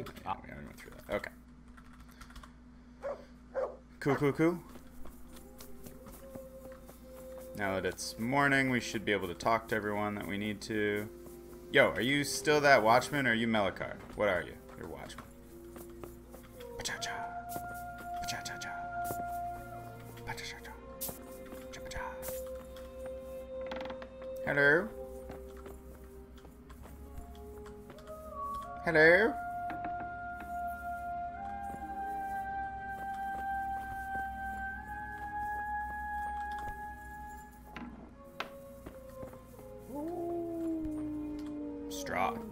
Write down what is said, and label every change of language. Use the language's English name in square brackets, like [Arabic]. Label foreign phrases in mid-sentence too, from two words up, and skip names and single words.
[English] We already went through that. Okay. Cool. Now that it's morning, we should be able to talk to everyone that we need to. Yo, are you still that watchman or are you Melachar? What are you? You're watchman. Pacha-cha. Pacha-cha-cha. Pacha-cha-cha. Cha-cha-cha. Hello? Hello? Straw.